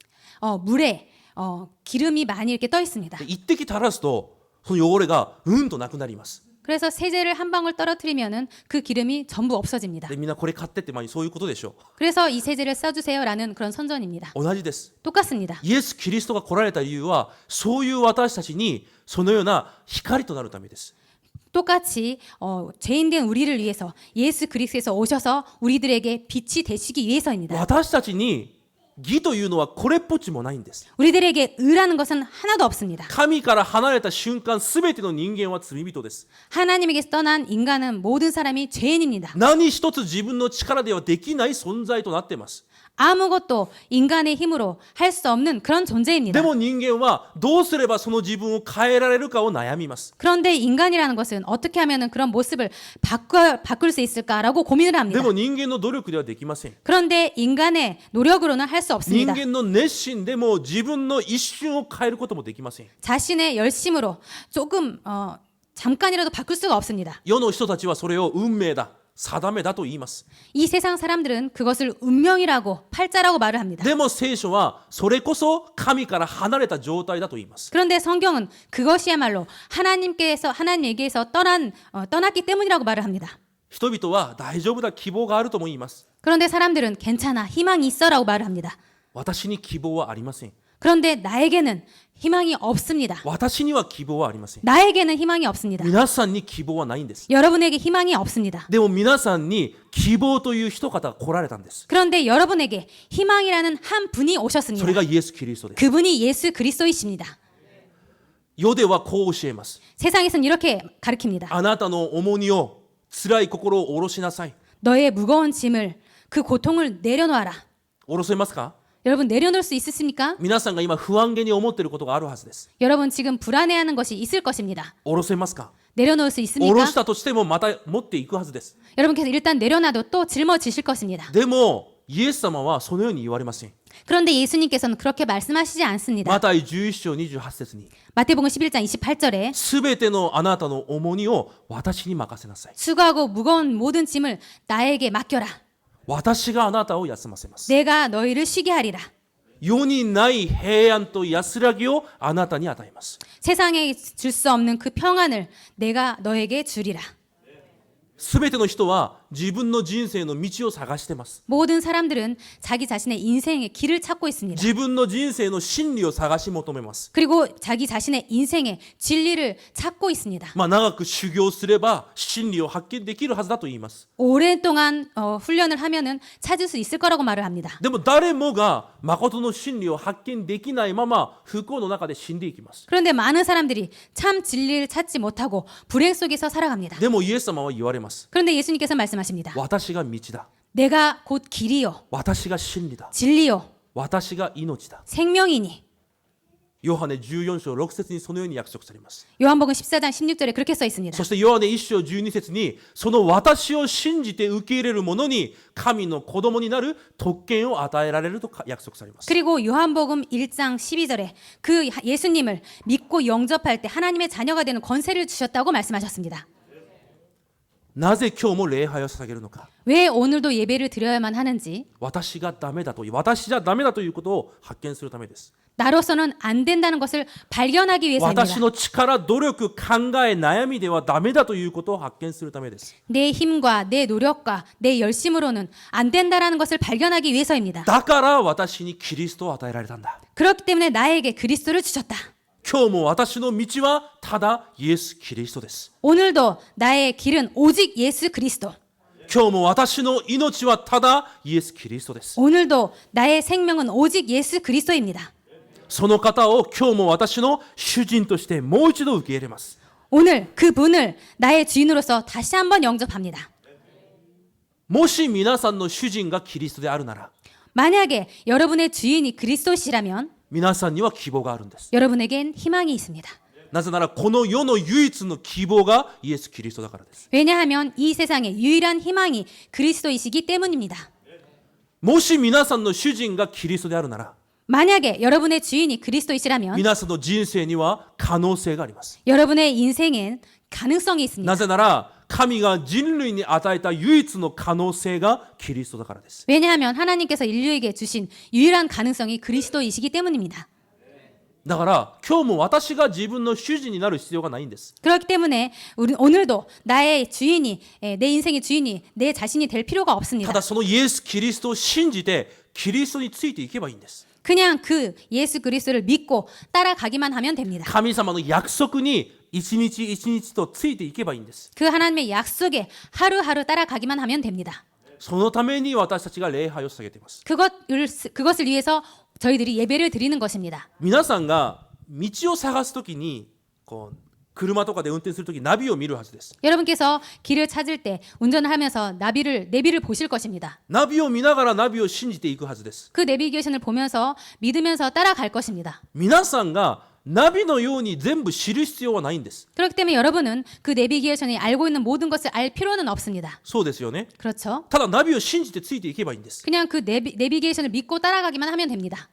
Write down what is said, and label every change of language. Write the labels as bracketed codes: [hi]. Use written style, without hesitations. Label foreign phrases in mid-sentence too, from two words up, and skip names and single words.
[ko] 물에 기름이 많이 이렇게 떠 있습니다. [ja] で一滴垂らすとその汚れがうんとなくなります。 [ko] 그래서 세제를 한 방울 떨어뜨리면은 그 기름이 전부 없어집니다. [ja] でみんなこれ買ってってそういうことでしょ [ko] 그래서 이 세제를 써주세요라는 그런 선전입니다. [ja] う。同じです。 [ko] 똑같습니다. [ja] イエス・キリストが来られた理由はそういう私たちにそのような光となるためです。 [ko] 똑같이 죄인된 우리를 위해서 예수 그리스도에서 오셔서 우리들에게 빛이 되시기 위해서입니다. [ja] 私たちに義というのはこれっぽっちもないんです。 [ko] 우리들에게 의라는 것은 하나도 없습니다. [ja] 神から離れた瞬間すべての人間は罪人です。 [ko] 하나님에게서 떠난 인간은 모든 사람이 죄인입니다. [ja] 何一つ自分の力ではできない存在となっています。 [ko] 아무것도 인간의 힘으로 할 수 없는 그런 존재입니다. [ja] でも人間はどうすればその自分を変えられるかを悩みます。 [ko] 그런데 인간이라는 것은 어떻게 하면 그런 모습을 바꿀 수 있을까라고 고민을 [ja] で [ko] 합니다. [ja] も人間の努力ではできません。 [ko] 그런데 인간의 노력으로는 할 수 [ja] 人 [ko] 없습니다. [ja] 間の熱心でも自分の一瞬を変えることもできません。 [ko] 자신의 열심으로 조금 잠깐이라도 바꿀 수가 없습니다. [ja] 世の人たちはそれを運命だ、定めだと言います。 [ko] 이 세상 사람들은 그것을 운명이라고 팔자라고 말을 합니다. [ja] でも聖書はそれこそ神から離れた状態だと言います。 [ko] 그런데 성경은 그것이야말로 하나님에게서 떠났기 때문이라고 말을 합니다. [ja] 人々は大丈夫だ、希望があるとも言います。 [ko] 그런데 사람들은 괜찮아, 희망이 있어라고 말을 합니다. [ja] 私に希望はありません。 [ko] 그런데 나에게는 희망이 없습니다. [ja] 私には希望はありません。 [ko] 나에게는 희망이 없습니다. [ja] 皆さんに希望はないんです。 [ko] 여러분에게 희망이 없습니다. [ja] でも皆さんに希望という一方が来られたんです。 [ko] 그런데 여러분에게 희망이라는 한 분이 [ja] それ [ko] 오셨습니다. [ja] がイエス・キリストです。 [ko] 그분이 예수 그리스도이십니다. [ja] 世ではこう教えます。 [ko] 세상에서는 이렇게 가르칩니다. [ja] あなたの重荷を、辛い心を下ろしなさい。 [ko] 너의 무거운 짐을 그 고통을 내려놓아라. [ja] 下ろせますか？ [ko] 여러분 내려놓을 수 있으십니까? [ja] 皆さんが今不安げに思っていることがあるはずです。 [ko] 여러분 지금 불안해하는 것이 있을 것입니다. [ja] 下ろせますか？ [ko] 내려놓을 수 [ja] 下ろ [ko] 있습니까? [ja] したとしてもまた持っていくはずです。 [ko] 여러분께서 일단 내려놔도 또 짊어지실 것입니다. [ja] でもイエス様はそのように言われません。 [ko] 그런데 예수님께서는 그렇게 말씀하시지 않습니다. [ja] マタイ11章28節に [ko] 마태복음 11장 28절에 [ja] すべてのあなたの重荷を私に任せなさい。 [ko] 수고하고 무거운 모든 짐을 나에게 맡겨라. [ja] 私があなたを休ませます。 [ko] 내가 너희를 쉬게 하리라. [ja] 世にない平安と安らぎをあなたに与えます。 [ko] 세상에 줄 수 없는 그 평안을 내가 너에게 주리라. [ja] すべての人は自分の人生の道を探しています。 [ko] 모든 사람들은 자기 자신의 인생의 길을 찾고 있습니다. [ja] 自分の人生の真理を探し求めます。 [ko] 그리고 자기 자신의 인생의 진리를 찾고 있습니다. [ja] 長く修行すれば真理を発見できるはずだと言います。 [ko] 오랫동안 훈련을 하면은 찾을 수 있을 거라고 말을 합니다. [ja] でも誰もが誠の真理を発見できないまま不幸の中で死んでいきます。 [ko] 그런데 많은 사람들이 참 진리를 찾지 못하고 불행 속에서 살아갑니다. [ja] でもイエス様は言われます。 [ko] 그런데 예수님께서 말씀하십니다. [ja] 私が道だ。 [ko] 내가 곧 길이요 [ja] 私が真理だ。 [ko] 진리요 [ja] 私が命だ。 [ko] 생명이니. [ja] ヨハネ14章6節にそのように約束されます。 [ko] 요한복음 14장 16절에 그렇게 써 있습니다. [ja] そしてヨハネ1章12節にその私を信じて受け入れる者に神の子供になる特権を与えられると約束されます。 [ko] 그리고 요한복음 1장 12절에 그 예수님을 믿고 영접할 때 하나님의 자녀가 되는 권세를 주셨다고 말씀하셨습니다. [ja] なぜ今日も礼拝を捧げるのか。 [ko] 왜 오늘도 예배를 드려야만 하는지 [ja] 私がダメだと、私じゃダメだということを発見するためです。 [ko] 나로서는 안 된다는 것을 발견하기 위해서입니다. [ja] 私の力、努力、考え、悩みではダメだということを発見するためです。 [ko] 내 힘과 내 노력과 내 열심으로는 안 된다라는 것을 발견하기 위해서입니다. [ja] だから私にキリストを与えられたんだ。 [ko] 그렇기 때문에 나에게 그리스도를 주셨다. [ja] 今日も私の道はただイエス・キリストです。 [ko] 오늘도 나의 길은 오직 예수 그리스도. [ja] 今日も私の命はただイエス・キリストです。 [ko] 오늘도 나의 생명은 오직 예수 그리스도입니다. [ja] その方を今日も私の主人としてもう一度受け入れます。 [ko] 오늘 그 분을 나의 주인으로서 다시 한번 영접합니다. [ja] もし皆さんの主人がキリストであるなら、 [ko] 만약에 여러분의 주인이 그리스도시라면 [ja] 皆さんには希望があるんです。 [ko] 여러분에겐 희망이 있습니다. [ja] なぜならこの世の唯一の希望がイエス・キリストだからです。 [ko] 왜냐하면 이 세상의 유일한 희망이 그리스도이시기 때문입니다. [ja] もし皆さんの主人がキリストであるなら、 [ko] 만약에 여러분의 주인이 그리스도이시라면 [ja] 皆さんの人生には可能性があります。 [ko] 여러분의 인생엔 가능성이 있습니다. [ja] なぜなら神が人類に与えた唯一の可能性がキリストだからです。 [ko] 왜냐하면 하나님께서 인류에게 주신 유일한 가능성이 그리스도이시기 때문입니다. [ja] だから今日も私が自分の主人になる必要がないんです。 [ko] 그렇기 때문에 우리 오늘도 나의 주인이 내 인생의 주인이 내 자신이 될 필요가 [ja] た [ko] 없습니다. [ja] だそのイエス・キリストを信じてキリストについていけばいいんです。 [ko] 그냥 그 예수 그리스도를 믿고 따라가기만 하면 됩니다. [ja] 神様の約束に一日一日とついていけばいいんです。 [ko] 그 하나님의 약속에 하루하루 따라가기만 하면 됩니다. [ja] そのために私たちが礼拝を捧げています。 [ko] 그것을 위해서 저희들이 예배를 드리는 것입니다. [ja] 皆さんが道を探すときにこう車とかで運転するときナビを見るはずです。 [ko] 여러분께서 길을 찾을 때 운전을 하면서 내비를 보실 것입니다. [ja] ナビを見ながらナビを信じていくはずです。 [ko] 그 내비게이션을 보면서 믿으면서 따라갈 것입니다. [ja] 皆さんがナビのように全部知る必要はないんです。 [ko] 그렇기 때문에 여러분은 그 내비게이션이 알고 있는 모든 것을 알 필요는 없습니다. [ja] そうですよね。 [ko] 그렇죠? [ja] ただナビを信じてついていけばいいんです。 [ko] 그냥 그 내비게이션을 믿고 따라가기만 하면 됩니다.